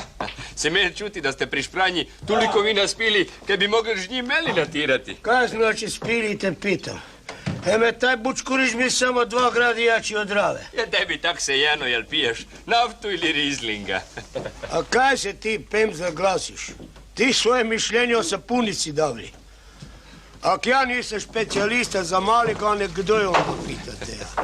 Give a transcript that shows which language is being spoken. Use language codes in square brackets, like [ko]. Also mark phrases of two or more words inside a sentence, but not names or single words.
[hr] Se meni čuti da ste pri špranji toliko vina spili, kaj bi mogli žnji meli natirati. Kaj znači spili, te pitam? Eme, taj bučkuriš mi samo 2 gradi jači od Drave. Ja tebi tak se jeno, jel piješ naftu ili rizlinga? A kaj se ti, Pemzle, glasiš? Ti svoje mišljenje o sapunici davli. Ak ja nisam specijalista za maligane, kdo je onda, pitate ja?